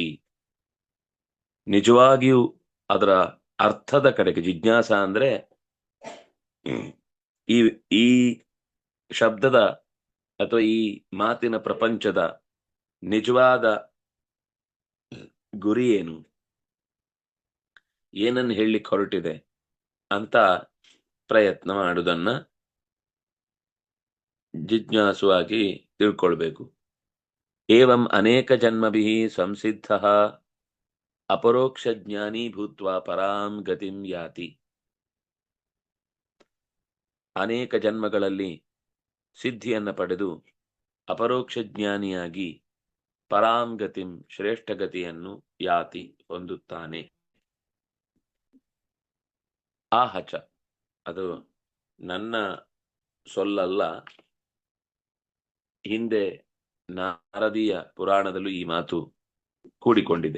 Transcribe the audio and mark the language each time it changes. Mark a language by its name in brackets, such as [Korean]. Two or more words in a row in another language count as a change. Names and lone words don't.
[Kannada] ನಿಜವಾಗಿಯೂ ಅದರ ಅರ್ಥದ ಕಡೆಗೆ ಜಿಜ್ಞಾಸ ಅಂದ್ರೆ ಈ ಈ ಶಬ್ದದ ಅಥವಾ ಈ ಮಾತಿನ ಪ್ರಪಂಚದ ನಿಜವಾದ ಗುರಿ ಏನು, ಏನನ್ನು ಹೇಳಲಿಕ್ಕೆ ಹೊರಟಿದೆ ಅಂತ ಪ್ರಯತ್ನ ಮಾಡುವುದನ್ನ ಜಿಜ್ಞಾಸುವಾಗಿ ತಿಳ್ಕೊಳ್ಬೇಕು. [Sanskrit] ಏವಂ ಅನೇಕ ಜನ್ಮಭಿ ಸಂಸಿದ್ಧ ಅಪರೋಕ್ಷ ಜ್ಞಾನಿ ಭೂತ್ವ ಪರಾಂ ಗತಿಂ ಯಾತಿ. [Kannada] ಅನೇಕ ಜನ್ಮಗಳಲ್ಲಿ ಸಿದ್ಧಿಯನ್ನು ಪಡೆದು ಅಪರೋಕ್ಷ ಜ್ಞಾನಿಯಾಗಿ [Sanskrit] ಪರಾಂ ಗತಿಂ [Kannada] ಶ್ರೇಷ್ಠ ಗತಿಯನ್ನು ಯಾತಿ ಹೊಂದುತ್ತಾನೆ. ಆಹಚ, ಅದು ನನ್ನ ಸೊಲ್ಲಲ್ಲ, ಹಿಂದೆ ನಾರದೀಯ ಪುರಾಣದಲ್ಲೂ ಈ ಮಾತು ಕೂಡಿಕೊಂಡಿದೆ.